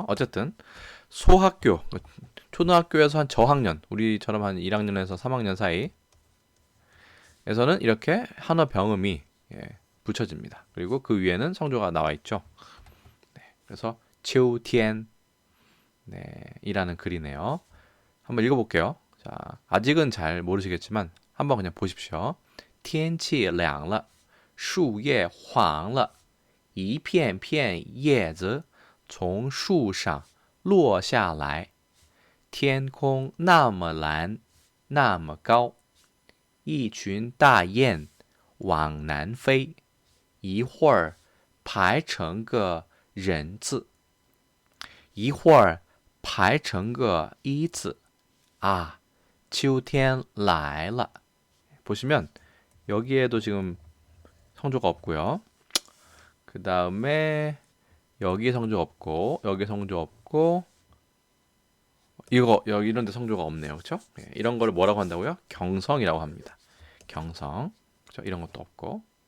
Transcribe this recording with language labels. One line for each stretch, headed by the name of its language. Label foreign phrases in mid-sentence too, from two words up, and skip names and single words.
Korean: 어쨌든 소학교, 초등학교에서 한 저학년, 우리처럼 한 1학년에서 3학년 사이에서는 이렇게 한어 병음이 붙여집니다. 그리고 그 위에는 성조가 나와 있죠. 그래서 치우티엔 이라는 글이네요. 한번 읽어볼게요. 자, 아직은 잘 모르시겠지만 한번 그냥 보십시오.
Chinese: 天气凉了，树叶黄了，一片片叶子从树上落下来。天空那么蓝，那么高，一群大雁往南飞，一会儿排成个人字，一会儿排成个一字。啊，秋天来了。
Korean: 보시면 여기에도 지금 성조가 없고요. 그 다음에 여기 성조 없고 여기 성조 없고 여기 이런 데 성조가 없네요. 그렇죠? 이런 걸 뭐라고 한다고요? 경성이라고 합니다. 경성. 그렇죠? 이런 것도 없고.